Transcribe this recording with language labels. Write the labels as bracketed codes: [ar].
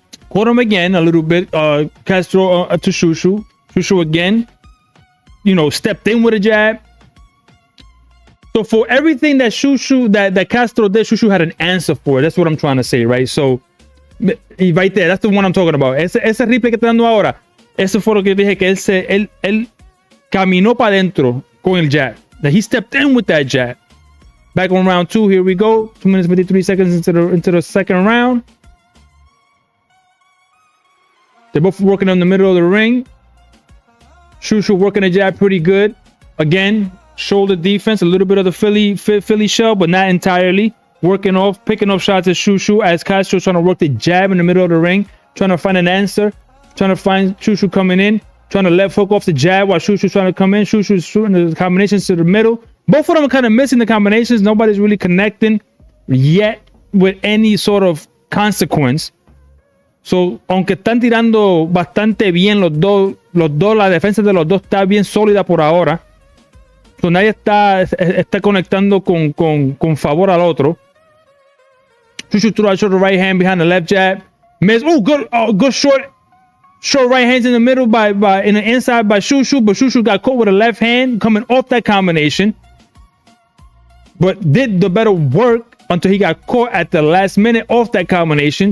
[en] Caught him again a little bit. Castro to Shushu. Shushu again, you know, stepped in with a jab. So for everything that that Castro did, Shushu had an answer for it. That's what I'm trying to say, right? So right there, that's the one I'm talking about. [es] Ese replay que estoy dando ahora, eso fue lo que dije, que él caminó para adentro con el jab. [en] That he stepped in with that jab. Back on round two, here we go. 2 minutes 53 seconds into the second round. They're both working in the middle of the ring. Shushu working the jab pretty good. Again, shoulder defense, a little bit of the Philly shell, but not entirely. Picking off shots at Shushu as Castro's trying to work the jab in the middle of the ring, trying to find an answer, trying to find Shushu coming in, trying to left hook off the jab while Shushu's trying to come in. Shushu's shooting the combinations to the middle. Both of them are kind of missing the combinations. Nobody's really connecting yet with any sort of consequence. So, [es] aunque están tirando bastante bien los dos, la defensa de los dos está bien sólida por ahora. [en] So, [es] nadie está conectando con favor al otro. [en] Shushu threw out the right hand behind the left jab. Miss. Good short right hands in the middle in the inside by Shushu, but Shushu got caught with a left hand coming off that combination. But did the better work until he got caught at the last minute off that combination.